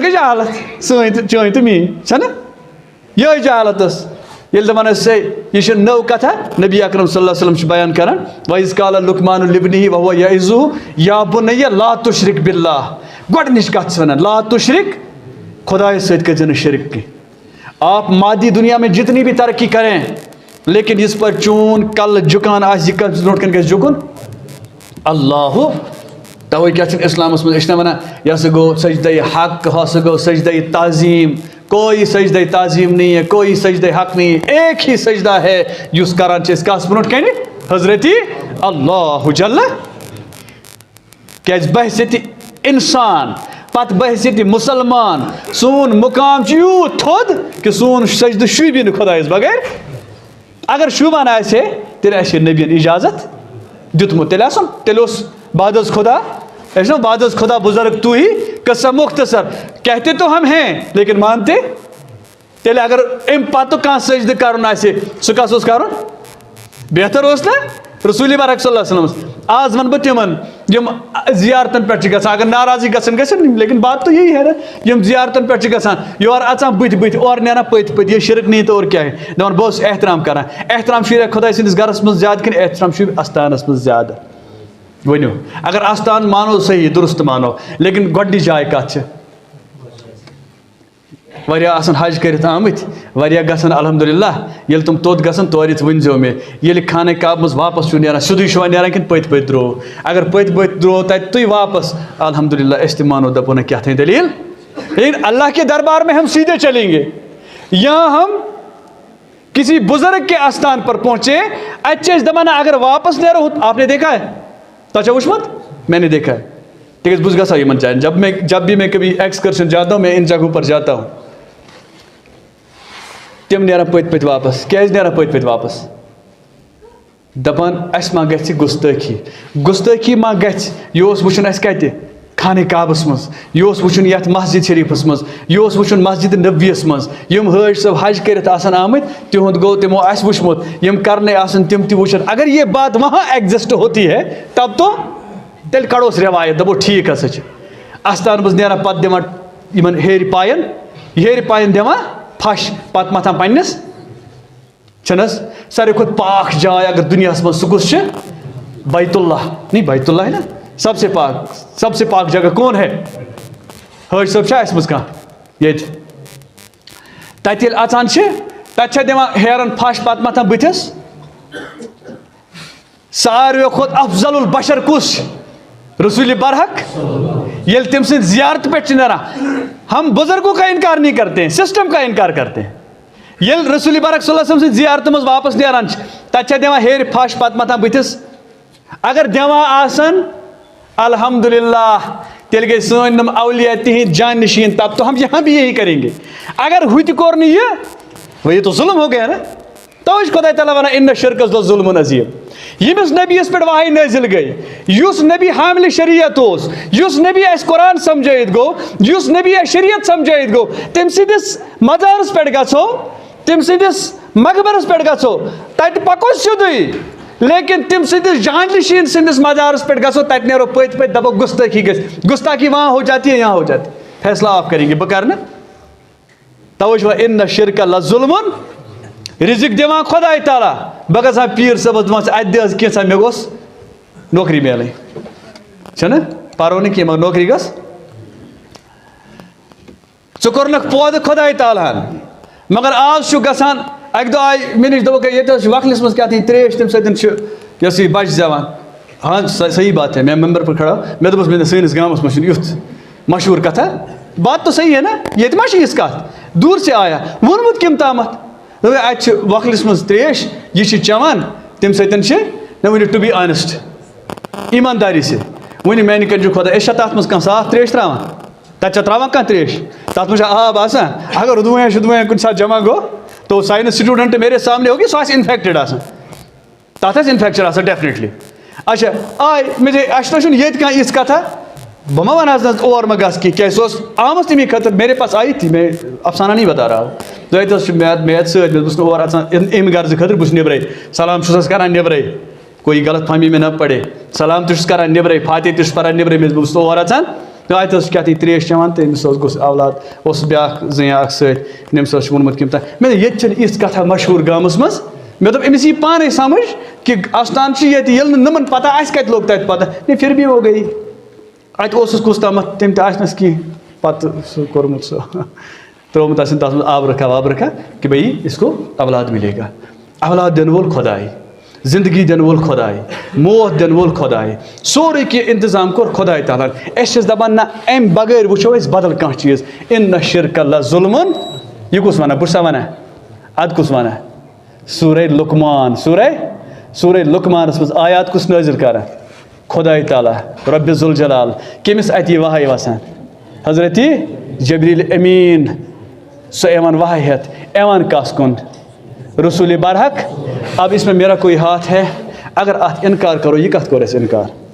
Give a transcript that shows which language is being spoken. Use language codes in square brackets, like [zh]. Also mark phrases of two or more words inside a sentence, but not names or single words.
[ks] گئی جہالت سٲنۍ تہٕ چٲنۍ تہٕ میٛٲنۍ چھےٚ نا یِہوٚے جہالت ٲس ییٚلہِ دَپان ٲسۍ ہے یہِ چھِ نٔو کتھا نبی اکرم [ar] صلی اللہ علیہ وسلم [ks] چھُ بیان کران [ar] وَإِذْ قَالَ لُقْمَانُ لِابْنِهِ وَهُوَ يَعِظُهُ يَا بُنَيَّ لَا تُشْرِكْ بِاللَّهِ [ks] گۄڈنِچ کتھ چھِ وَنان [ar] لا تُشرِک [ks] خۄدایَس سۭتۍ کٔرۍزِ نہٕ شرک کینٛہہ [ur] آپ مادی دنیا میں جتنی بھی ترقی کریں لیکن اس پر [ks] چون کل جھکان آسہِ یہِ کتھ برونٛٹھ کَنۍ گژھِ جھُکُن اللہ توے کیا چھُنہٕ اسلامس منٛز أسۍ چھِنہ وَنان یہِ ہسا گوٚو سجدہ حق ہسا گوٚو سجدہ تعظیٖم [ur] کوئی سجدہ تعظیم نہیں ہے کوئی سجدہ حق نہیں ہے ایک ہی سجدہ ہے [ks] یُس کران چھِ أسۍ کَس برونٛٹھ کَنہِ حضرتی اللہ جل کیٛازِ بحثیتِ انسان پتہٕ بحثیتِ مُسلمان سون مقام چھُ یوٗت تھوٚد کہِ سون سجدٕ شوٗبی نہٕ خۄدایس بغٲر اگر شوٗبان آسہِ ہے تیٚلہِ آسہِ ہے نبیَن اجازت دیُتمُت تیٚلہِ اوس [fa] بعد از خدا [ks] ایسا [fa] بعد از خدا بزرگ تو ہی قصہ مختصر [ur] کہتے تو ہم ہیں لیکن مانتے [ks] تیلے اگر ام پتہ کانٛہہ سجدٕ کرُن آسہِ سُہ کس اوس کرُن بہتر اوس نا رسول برحق [ar] صلی اللہ علیہ وسلم [ks] آز ون بہٕ تِمن یِم زیارتن پٮ۪ٹھ چھِ گژھان اگر ناراضی گژھن گژھن [ur] لیکن بات تو یہی ہے نا [ks] یِم زیارتن پٮ۪ٹھ چھِ گژھان یور اژان بٕتھِ اورٕ نیران پٔتۍ پٔتۍ یہِ [ur] شرک نہیں تو اور [ks] کیٛاہ ہے دپان بہٕ اوسُس احترام کران احترام شُریا خۄداے سٕنٛدِس گرس منٛز زیادٕ کِنہٕ احترام شُرۍ استانس منٛز زیادٕ ؤنِو اگر آستان مانو صحیح درست مانو لیکن گۄڈنِچ جاے کتھ چھِ واریاہ آسان حج کٔرِتھ آمٕتۍ واریاہ گژھن الحمدللہ ییٚلہِ تِم توٚت گژھن تورٕ یِتھ ؤنۍزیو مےٚ ییٚلہِ خانہ کعبہ منٛز واپس چھُ نیران سیوٚدُے چھُوا نیران کِنہٕ پٔتۍ پٔتۍ درٛوو اگر پٔتۍ پٔتۍ درٛوو تتہِ تُہۍ واپس الحمدللہ أسۍ تہِ مانو دپو نہ کیٛاہ تھانۍ دلیٖل [ur] لیکن اللہ کے دربار میں ہم سیدھے چلیں گے یہاں ہم کسی بزرگ کے آستان پر پہنچے [ks] اتہِ چھِ أسۍ دپان اگر واپس نیرو [ur] آپ نے دیکھا ہے تو اچھا وچمت میں نے دیکھا ہے ٹھیک ہے بس [ks] گژھان یمن جائن [ur] جب بھی میں کبھی ایکسکرشن جاتا ہوں میں ان جگہوں پر جاتا ہوں [ks] تم نیران پٔتۍ پٔتۍ واپس کیٛازِ نیران پٔتۍ پٔتۍ واپس دپان اَسہِ ما گژھِ گُستٲخی ما گژھِ یہِ اوس وٕچھُن اَسہِ کتہِ خانہ کعبس منٛز یہِ اوس وٕچھُن یتھ مسجد شریٖفس منٛز یہِ اوس وٕچھُن مسجد نبویس منٛز یِم حٲج صٲب حج کٔرِتھ آسان آمٕتۍ تِہُنٛد گوٚو تِمو آسہِ وٕچھمُت یِم کرنے آسن تِم تہِ وٕچھن [ur] اگر یہ بات وہاں ایگزسٹ ہوتی ہے تب تو [ks] تیٚلہِ کڑوس روایت دپو ٹھیٖک ہسا چھِ آستان منٛز نیران پتہٕ دِوان یِمن ہیرِ پاین دِوان پھش پتہٕ متھان پننِس چھنہٕ حظ ساروی کھۄتہٕ پاک جاے اگر دُنیاہس منٛز سُہ کُس چھِ بیت اللہ [ur] نہیں بیت اللہ ہے نا سب سے پاک جگہ کون ہے [ks] حٲج صٲب چھا اَسہِ منٛز کانٛہہ ییٚتہِ تتہِ ییٚلہِ اژان چھِ تتھ دِوان ہیرن پھش پتہٕ متھان بٕتھِس ساروی کھۄتہٕ افضل البشر کُس رسول برحق ییٚلہِ تٔمۍ سٕنٛدِ زیارت پٮ۪ٹھ چھِ نیران [ur] ہم بزرگوں کا انکار نہیں کرتے ہیں [ks] سسٹم کا انکار کرتے ہیں ییٚلہِ رسول برحق [ar] صلی اللہ علیہ وسلم [ks] سٕنٛدِ زیارتہِ منٛز واپس نیران چھِ تتھ چھِ دِوان ہیرِ پھش پتہٕ متھان بٕتھِس اگر دِوان آسن الحمدللہ تیٚلہِ گٔے سٲنۍ نم اولیاء تِہنٛدۍ جان نشین [ur] تب تو ہم یہاں بھی یہی کریں گے [ks] اگر ہُہ تہِ کوٚر نہٕ یہِ [ur] یہ تو ظلم ہو گیا نا [ks] توے چھُ خۄداے تعالیٰ ونان [ar] اِنَّ شِرکَس ظُلمٌ عظیٖم [ks] ییٚمِس نبیَس پٮ۪ٹھ وحی نٲزِل گٔے یُس نبی حاملِ شریعت اوس یُس نبی اَسہِ قرآن سمجھٲیِتھ گوٚو یُس نبی اَسہِ شریعت سمجھٲیِتھ گوٚو تٔمۍ سٕنٛدِس مزارس پٮ۪ٹھ گژھو تٔمۍ سٕنٛدِس مقبرس پٮ۪ٹھ گژھو تتہِ پکو سیوٚدُے لیکن تٔمۍ سٕنٛدِس جان نشین سٕنٛدِس مزارس پٮ۪ٹھ گژھو تتہِ نیرو پٔتۍ پٔتۍ دپو گُستٲخی گژھِ [ur] گُستاخی وہاں ہو جاتی ہے یہاں ہو جاتی فیصلہ آپ کریں گے [ks] بہٕ کرٕ نہٕ توے چھُ [ar] اِنَّ شِرکَ لَظُلمٌ [ks] رزق دِوان خۄداے تعالیٰ بہٕ گژھٕ ہا پیٖر صٲبس دپان ژٕ اَتہِ دِ حظ کینٛژھا مےٚ گوٚژھ نوکری میلٕنۍ چھُنہ پرو نہٕ کینٛہہ مگر نوکری گٔژھ ژٕ کوٚرنکھ پٲدٕ خۄداے تعالیٰ ہن مگر آز چھُ گژھان اکہِ دۄہ آیہِ مےٚ نِش دوٚپُکھ ییٚتہِ حظ چھُ وکھلِس منٛز کیٛاہ تام ترٛیش تَمہِ سۭتۍ چھُ یۄس یہِ بچہِ زٮ۪وان [ur] ہاں صحیح بات ہے میں ممبر پر کھڑا [ks] مےٚ دوٚپُس مےٚ سٲنِس گامس منٛز چھُنہٕ یُتھ مشہوٗر کتھا [ur] بات تو صحیح ہے نا [ks] ییٚتہِ ما چھِ یِژھ کتھ [ur] دوٗر سے آیا [ks] ووٚنمُت کٔمۍ تامتھ دوٚپ اَتہِ چھِ وۄکھلِس منٛز ترٛیش یہِ چھِ چٮ۪وان تَمہِ سۭتۍ چھِ مےٚ ؤنِو [en] to be honest [ur] ایٖمانداری سے [ks] ؤنِو میٛانہِ کَنۍ چھُ خۄدا أسۍ چھا تَتھ منٛز کانٛہہ صاف ترٛیش ترٛاوان تَتہِ چھا ترٛاوان کانٛہہ ترٛیش تَتھ منٛز چھا آب آسان اگر اُدویا شُدویا کُنہِ ساتہٕ جمع گوٚو [ur] تو ساینس سٹوٗڈنٛٹ میرے سامنے ہوگی [ks] سُہ آسہِ اِنفیکٹِڈ آسان تَتھ آسہِ اِنفیکشن آسان ڈیفنِٹلی اچھا آے مےٚ چھِ اَسہِ تۄہہِ چھُنہٕ ییٚتہِ کانٛہہ یِژھ کَتھا بہٕ ما وَنہٕ حظ نہ اور ما گژھ کینٛہہ کیٛازِ سُہ اوس آمٕژ تَمی خٲطرٕ [ur] میرے پاس آیی تھی میں افسانہ نہیں بتا رہا ہوں [ks] توتہِ حظ چھُ مےٚ سۭتۍ بہٕ چھُس نہٕ اور اژان اَمہِ غرضہٕ خٲطرٕ بہٕ چھُس نٮ۪برَے سلام چھُس حظ کران نٮ۪برَے [ur] کوئی غلط فہمی میں نہ پڑے [ks] سلام تہِ چھُس کران نٮ۪برَے فاتح تہِ چھُس پران نٮ۪برَے بہٕ چھُس نہٕ اور اژان تہٕ اَتہِ حظ چھُ کیٛاہ تام ترٛیش چٮ۪وان تہٕ أمِس حظ گوٚژھ اولاد اوس بیٛاکھ زٔنۍ اکھ سۭتۍ أمِس حظ چھُ ووٚنمُت کٔمۍ تام مےٚ دوٚپ ییٚتہِ چھَنہٕ یِژھ کَتھا مشہوٗر گامَس منٛز مےٚ دوٚپ أمِس یی پانَے سمجھ کہِ اَستان چھِ ییٚتہِ ییٚلہِ نہٕ نٕمَن پتہ اَسہِ کَتہِ لوٚگ تَتہِ [ur] پتہ نہیں پھر بھی ہو گئی [ks] اَتہِ اوسُس کُس تامَتھ تٔمۍ تہِ آسنَس کینٛہہ پَتہٕ سُہ کوٚرمُت سُہ ترٛوومُت آسن تَتھ منٛز [ur] آب رکھا واب رکھا کہ بھائی اس کو اولاد ملے گا [ks] اولاد دِنہٕ وول خۄداے زندگی دِنہٕ وول خۄداے موت دِنہٕ وول خۄداے سورُے کینٛہہ انتظام کوٚر خۄداے تعالیٰ ہن أسۍ چھِس دپان نہ اَمہِ بغٲر وٕچھو أسۍ بدل کانٛہہ چیٖز [ar] اِنَّ شِرکَ لَظُلمٌ [ks] یہِ کُس وَنان بہٕ چھُسا وَنان اَدٕ کُس وَنان سورے لُقمان سورے لُقمانَس منٛز آیات کُس نٲزِل کران خۄداے تعالیٰ رۄبِ ذوالجلال کٔمِس اَتہِ یہِ وحی وسان حضرتِ جبریٖل امیٖن سُہ یِوان وحی ہٮ۪تھ یِوان کس کُن رسول برحق [ur] اب اس میں میرا کوئی ہاتھ ہے اگر آپ انکار کرو یہ کت کرو اسے انکار